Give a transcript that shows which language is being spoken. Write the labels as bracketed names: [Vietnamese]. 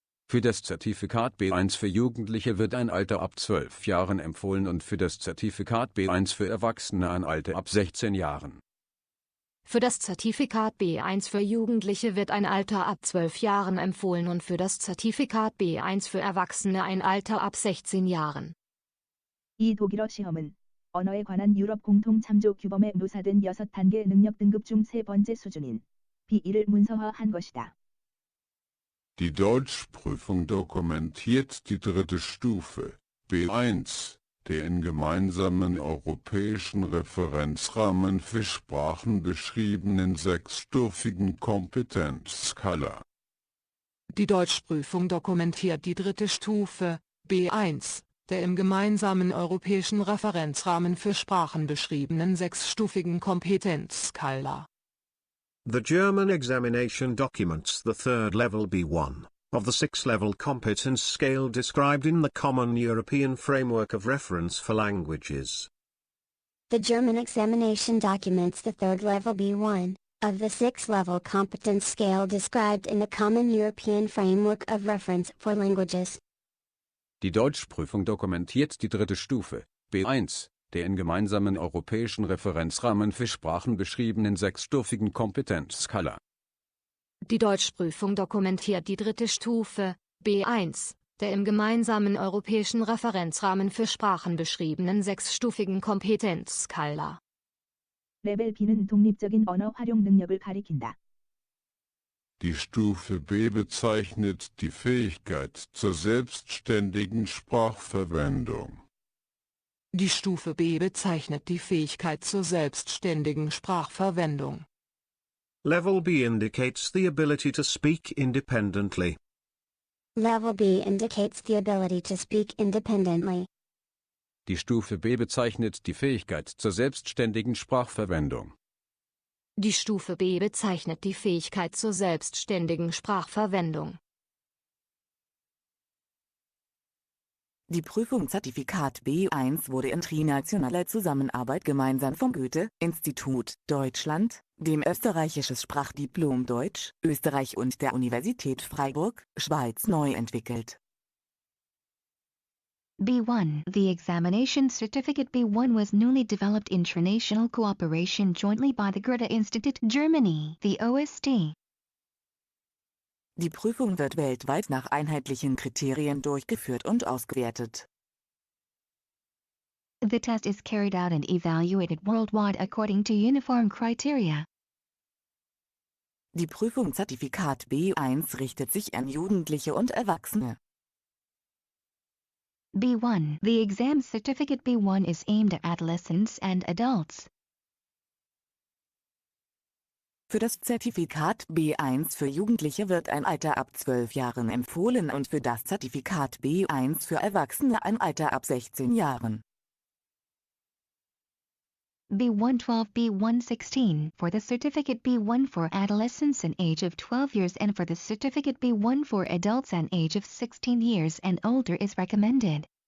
[German] Für das Zertifikat B1 für Jugendliche wird ein Alter ab 12 Jahren empfohlen und für das Zertifikat B1 für Erwachsene ein Alter ab 16 Jahren. Für das Zertifikat B1 für Jugendliche wird ein Alter ab 12 Jahren empfohlen und für das Zertifikat B1 für Erwachsene ein Alter ab 16 Jahren. [Korean] 이 독일어 시험은 언어에 관한 유럽 공통 참조 규범에 묘사된 6단계 능력 등급 중 세 번째 수준인 B1을 문서화한 것이다. [German] Die Deutschprüfung dokumentiert die dritte Stufe, B1, der in gemeinsamen europäischen Referenzrahmen für Sprachen beschriebenen sechsstufigen Kompetenzskala. Die Deutschprüfung dokumentiert die dritte Stufe, B1, der im gemeinsamen europäischen Referenzrahmen für Sprachen beschriebenen sechsstufigen Kompetenzskala. [English] The German examination documents the third level B1 of the six-level competence scale described in the Common European Framework of Reference for Languages. The German examination documents the third level B1 of the six-level competence scale described in the Common European Framework of Reference for Languages. [German] Die Deutschprüfung dokumentiert die dritte Stufe, B1, der in gemeinsamen europäischen Referenzrahmen für Sprachen beschriebenen sechsstufigen Kompetenzskala. Die Deutschprüfung dokumentiert die dritte Stufe, B1, der im gemeinsamen europäischen Referenzrahmen für Sprachen beschriebenen sechsstufigen Kompetenzskala. [Korean] 레벨 B는 독립적인 언어 활용 능력을 가리킨다. [German] Die Stufe B bezeichnet die Fähigkeit zur selbstständigen Sprachverwendung. Die Stufe B bezeichnet die Fähigkeit zur selbstständigen Sprachverwendung. [English] Level B indicates the ability to speak independently. Level B indicates the ability to speak independently. [German] Die Stufe B bezeichnet die Fähigkeit zur selbstständigen Sprachverwendung. Die Stufe B bezeichnet die Fähigkeit zur selbstständigen Sprachverwendung. Die Prüfung Zertifikat B1 wurde in trinationaler Zusammenarbeit gemeinsam vom Goethe-Institut, Deutschland, dem österreichisches Sprachdiplom Deutsch, Österreich und der Universität Freiburg, Schweiz neu entwickelt. B1. [English] The examination certificate B1 was newly developed in international cooperation jointly by the Goethe Institute, Germany, the OST. [German] Die Prüfung wird weltweit nach einheitlichen Kriterien durchgeführt und ausgewertet. [English] The test is carried out and evaluated worldwide according to uniform criteria. [German] Die Prüfung Zertifikat B1 richtet sich an Jugendliche und Erwachsene. B1. [English] The exam certificate B1 is aimed at adolescents and adults. [German] Für das Zertifikat B1 für Jugendliche wird ein Alter ab 12 Jahren empfohlen und für das Zertifikat B1 für Erwachsene ein Alter ab 16 Jahren. [English] B112 B116 for the certificate B1 for adolescents an age of 12 years and for the certificate B1 for adults an age of 16 years and older is recommended.